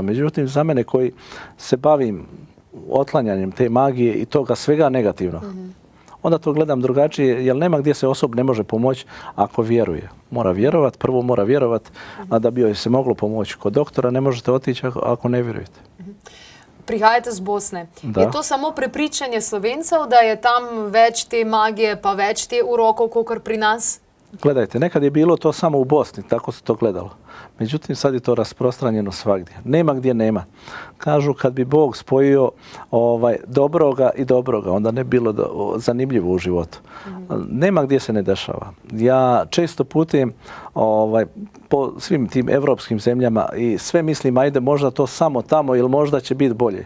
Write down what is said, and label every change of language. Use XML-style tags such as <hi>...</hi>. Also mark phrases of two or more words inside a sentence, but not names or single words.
<bs>Međutim, za mene koji se bavim otklanjanjem te magije i toga svega negativnog, onda to gledam drugačije, jer nema gdje se osob ne može pomoći ako vjeruje. Mora vjerovat, prvo mora vjerovat, a da bi joj se moglo pomoći. Kod doktora ne možete otići ako ne vjerujete.</bs> <sl>Prihajate z Bosne.</sl> <bs>Da.</bs> <sl>Je to samo prepričanje Slovencev, da je tam več te magije, pa več te urokov, kakor pri nas?</sl> <bs>Gledajte, nekad je bilo to samo u Bosni, tako se to gledalo. Međutim, sad je to rasprostranjeno svagdje. Nema gdje nema. Kažu kad bi Bog spojio dobroga i dobroga, onda ne bi bilo zanimljivo u životu. Nema gdje se ne dešava. Ja često putujem po svim tim evropskim zemljama i sve mislim, ajde možda to samo tamo ili možda će biti bolje.</bs>